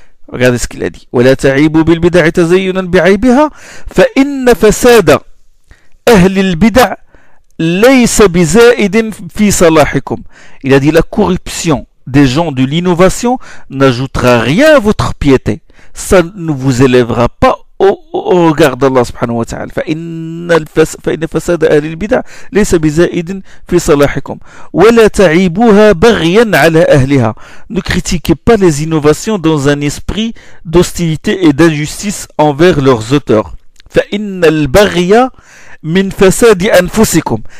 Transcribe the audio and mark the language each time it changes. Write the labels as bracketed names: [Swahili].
[French] Regardez ce qu'il a dit. [Arabic] وَلَا تَعِيبُوا بِالْبِدَعِ تَزَيُّنًا بِعَيْبِهَا فَإِنَّ فَسَادَ أَهْلِ الْبِدَعِ لَيْسَ بِزَائِدٍ فِي صَلَاحِكُمْ. [French] Il a dit la corruption des gens de l'innovation n'ajoutera rien à votre piété. Ça ne vous élèvera pas au regard d'Allah subhanahu wa ta'ala. [Arabic] فإن فساد أهل البدع ليس بزائد في صلاحكم ولا تعيبوها بغيا على أهلها. [French] Ne critiquez pas les innovations dans un esprit d'hostilité et d'injustice envers leurs auteurs. [Arabic] فإن البغي من فساد أنفسكم.